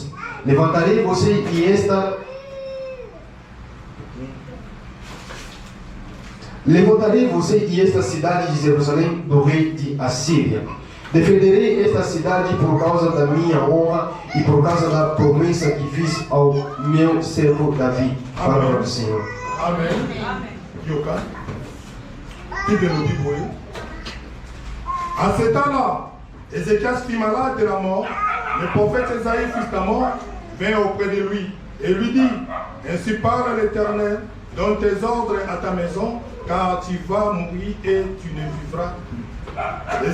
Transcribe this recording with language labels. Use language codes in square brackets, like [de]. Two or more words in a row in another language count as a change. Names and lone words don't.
[pt] Levantarei você e esta cidade de Jerusalém do rei de Assíria. Defenderei esta cidade por causa da minha honra e por causa da promessa que fiz ao meu servo Davi. Palavra do Senhor. Amen. Yoka. [fr] À ce temps-là, Ézéchias fit malade de la mort. Le prophète Esaïe, fils d'Amon, vint auprès de lui et lui dit: ainsi parle l'Éternel, donne tes ordres à ta maison, car tu vas mourir et tu ne vivras plus.